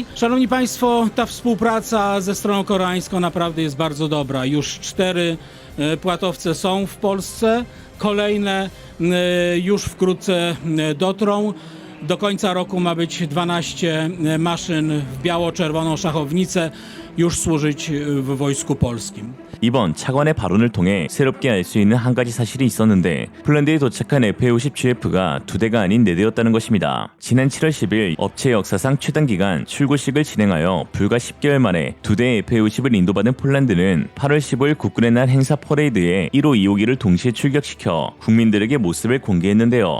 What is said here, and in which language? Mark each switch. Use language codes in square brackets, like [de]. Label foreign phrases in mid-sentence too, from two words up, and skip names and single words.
[pl] Szanowni Państwo, ta współpraca ze stroną koreańską naprawdę jest bardzo dobra. Już 4 płatowce są w Polsce. Kolejne już wkrótce dotrą. Do końca roku ma być 12 maszyn w biało-czerwoną szachownicę już służyć w Wojsku Polskim. [ko] 이번 차관의 발언을 통해 새롭게 알 수 있는 한 가지 사실이 있었는데 폴란드에 도착한 FA-50GF가 2대가 아닌 4대였다는 것입니다. 지난 7월 10일 업체 역사상 최단 기간 출고식을 진행하여 불과 10개월 만에 2대의 FA-50을 인도받은 폴란드는 8월 15일 국군의 날 행사 퍼레이드에 1호 2호기를 동시에 출격시켜 국민들에게 모습을 공개했는데요.